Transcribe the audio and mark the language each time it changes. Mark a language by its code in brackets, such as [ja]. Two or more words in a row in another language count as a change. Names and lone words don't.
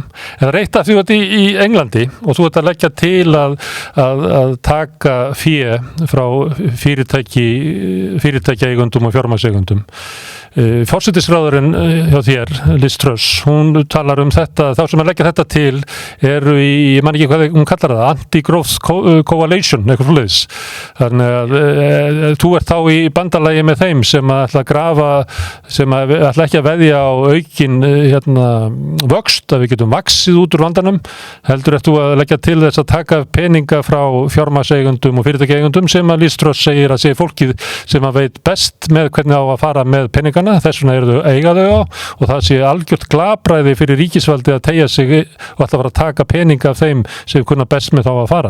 [is] En það er eitt af því að í Englandi og þú ert að leggja til að taka fé frá fyrirtækjaeigundum og fjármagnseigundum. Forsætisráðurinn hjá þér, Liz Truss, hún talar þetta, þá sem að leggja þetta til eru ég man ekki hvað hún kallar það, [en] anti-growth coalition, [is] eitthvað svoleiðis. Þannig að þú ert þá í bandalagi með þeim sem að ætla að grafa, sem að ætla ekki að veðja á aukin vöxt, að við getum vaxið út úr vandanum, heldur eftir að leggja til þess að taka peninga frá fjármagnseigundum og fyrirtækjaeigundum sem að Liz Truss segir að sé fólkið sem að veit best með hvernig á að fara með peningana, þess vegna eru eiga þau á og það sé algjört glapræði fyrir ríkisvaldi að teygja sig og ætla að fara að taka peninga af þeim sem kunna best með þá að fara.